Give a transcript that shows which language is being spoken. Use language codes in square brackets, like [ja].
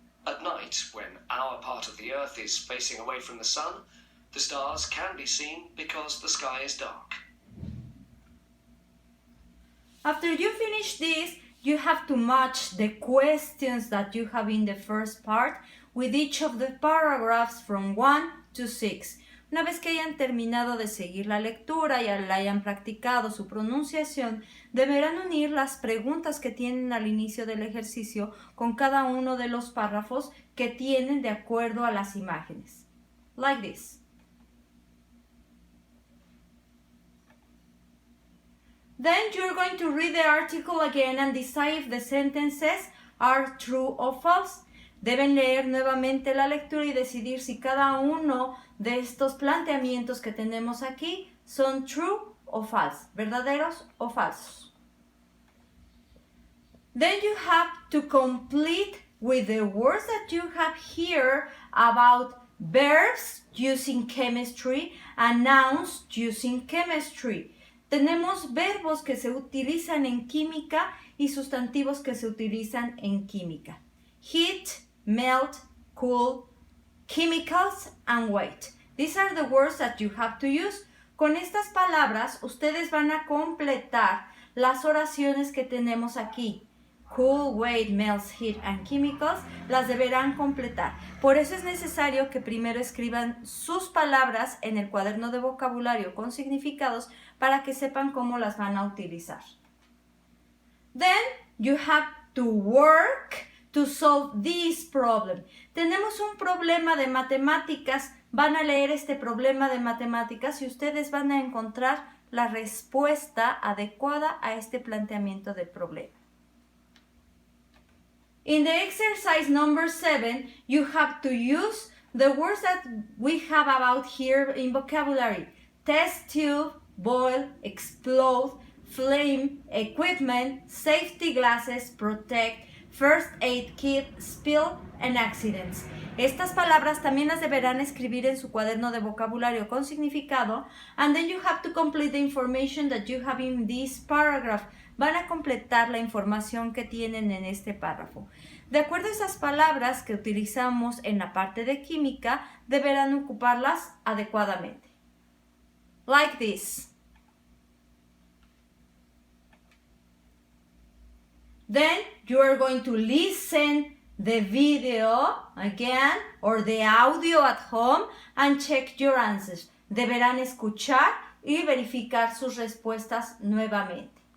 [en] At night, when our part of the earth is facing away from the sun, the stars can be seen because the sky is dark. After you finish this, you have to match the questions that you have in the first part with each of the paragraphs from 1 to 6. [es] Una vez que hayan terminado de seguir la lectura y la hayan practicado su pronunciación, deberán unir las preguntas que tienen al inicio del ejercicio con cada uno de los párrafos que tienen de acuerdo a las imágenes. [en] Like this. Then you're going to read the article again and decide if the sentences are true or false. [es] Deben leer nuevamente la lectura y decidir si cada uno de estos planteamientos que tenemos aquí son true o false, verdaderos o falsos. [en] Then you have to complete with the words that you have here about verbs using chemistry and nouns using chemistry. [es] Tenemos verbos que se utilizan en química y sustantivos que se utilizan en química. [en] Heat, melt, cool, chemicals, and weight. These are the words that you have to use. [es] Con estas palabras, ustedes van a completar las oraciones que tenemos aquí. [en] Cool, weight, melts, heat, and chemicals, [es] las deberán completar. Por eso es necesario que primero escriban sus palabras en el cuaderno de vocabulario con significados para que sepan cómo las van a utilizar. [en] Then you have to work to solve this problem. [es] Tenemos un problema de matemáticas. Van a leer este problema de matemáticas y ustedes van a encontrar la respuesta adecuada a este planteamiento del problema. [en] In the exercise number 7, you have to use the words that we have about here in vocabulary. Test tube, boil, explode, flame, equipment, safety glasses, protect, first aid kit, spill, and accidents. [es] Estas palabras también las deberán escribir en su cuaderno de vocabulario con significado, [en] and then you have to complete the information that you have in this paragraph. [es] Van a completar la información que tienen en este párrafo. De acuerdo a esas palabras que utilizamos en la parte de química, deberán ocuparlas adecuadamente. [en] Like this. Then you are going to listen the video again or the audio at home and check your answers. [es] Deberán escuchar y verificar sus respuestas nuevamente.